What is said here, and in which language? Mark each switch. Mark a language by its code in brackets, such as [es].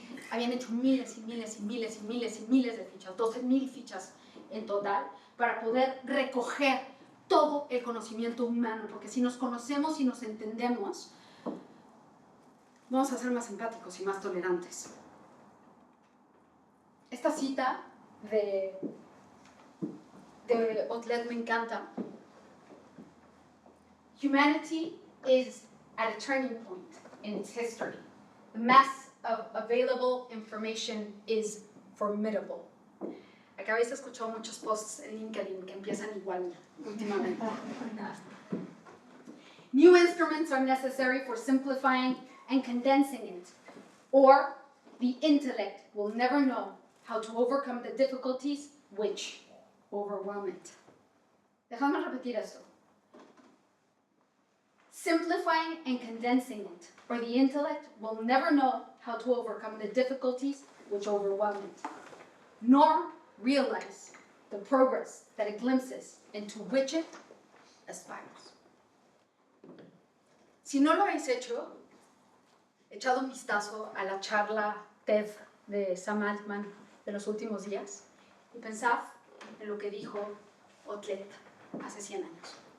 [es] Habían hecho miles y miles y miles y miles y miles de fichas, 12,000 fichas en total, para poder recoger todo el conocimiento humano, porque si nos conocemos y nos entendemos, vamos a ser más empáticos y más tolerantes. Esta cita de Otlet me encanta. [en] Humanity is at a turning point in its history. The mass of available information is formidable. [es] Acá habéis escuchado muchos posts en LinkedIn que empiezan igual últimamente. [en] New instruments are necessary for simplifying and condensing it, or the intellect will never know how to overcome the difficulties which overwhelm it. [es] Déjame repetir esto. [en] Simplifying and condensing it, or the intellect will never know how to overcome the difficulties which overwhelm it, nor realize the progress that it glimpses into which it aspires. [es] Si no lo habéis hecho, echado un vistazo a la charla TED de Sam Altman de los últimos días y pensad en lo que dijo Otlet hace 100 años.